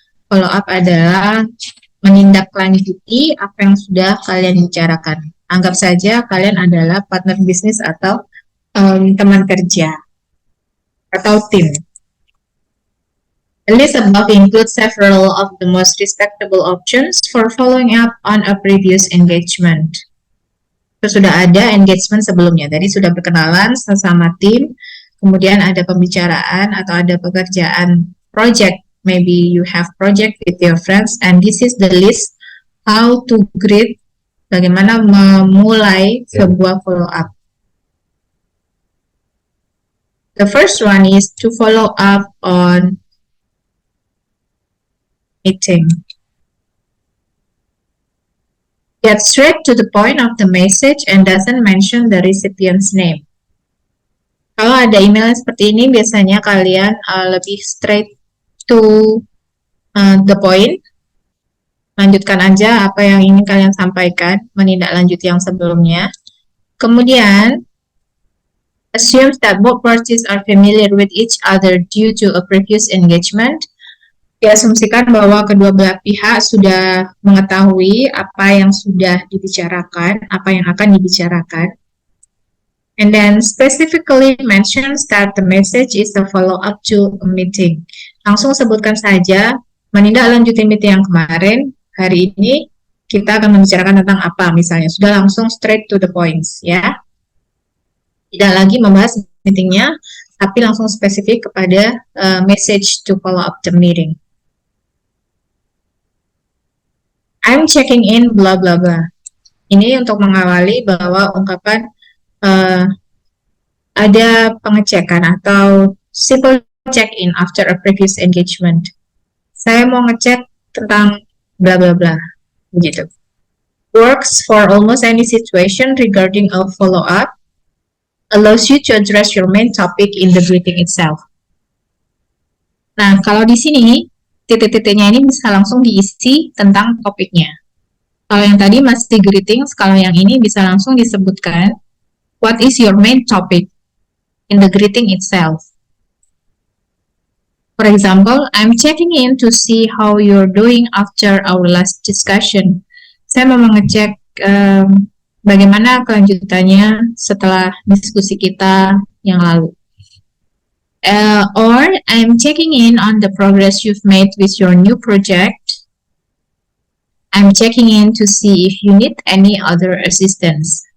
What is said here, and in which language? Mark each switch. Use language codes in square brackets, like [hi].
[id] Follow up adalah menindaklanjuti apa yang sudah kalian bicarakan. Anggap saja kalian adalah partner bisnis atau teman kerja atau tim. [en] The list above includes several of the most respectable options for following up on a previous engagement. [id] Terus sudah ada engagement sebelumnya, tadi sudah berkenalan sesama tim, kemudian ada pembicaraan atau ada pekerjaan project, [en] maybe you have project with your friends, and this is the list how to greet, [id] bagaimana memulai sebuah follow up. [en] The first one is to follow up on meeting. Get straight to the point of the message and doesn't mention the recipient's name. [id] Kalau ada email seperti ini, biasanya kalian lebih [en] straight to the point. [id] Lanjutkan aja apa yang ingin kalian sampaikan, menindaklanjuti yang sebelumnya. [en] Kemudian, assumes that both parties are familiar with each other due to a previous engagement. [id] Diasumsikan bahwa kedua belah pihak sudah mengetahui apa yang sudah dibicarakan, apa yang akan dibicarakan. [en] And then specifically mentions that the message is a follow-up to a meeting. [id] Langsung sebutkan saja, menindaklanjuti meeting yang kemarin, hari ini kita akan membicarakan tentang apa misalnya. Sudah langsung [en] straight to the points, [id] ya. Tidak lagi membahas meetingnya, tapi langsung spesifik kepada [en] message to follow up the meeting. I'm checking in bla bla bla. [id] Ini untuk mengawali bahwa ungkapan ada pengecekan atau [en] simple check-in after a previous engagement. [id] Saya mau ngecek tentang bla bla bla, begitu. [en] Works for almost any situation regarding a follow-up. Allows you to address your main topic in the greeting itself. [id] Nah, kalau di sini titik-titiknya ini bisa langsung diisi tentang topiknya. Kalau yang tadi masih greetings, kalau yang ini bisa langsung disebutkan [en] what is your main topic in the greeting itself. For example, I'm checking in to see how you're doing after our last discussion. [id] Saya mau mengecek bagaimana kelanjutannya setelah diskusi kita yang lalu. [en] Or I'm checking in on the progress you've made with your new project. I'm checking in to see if you need any other assistance.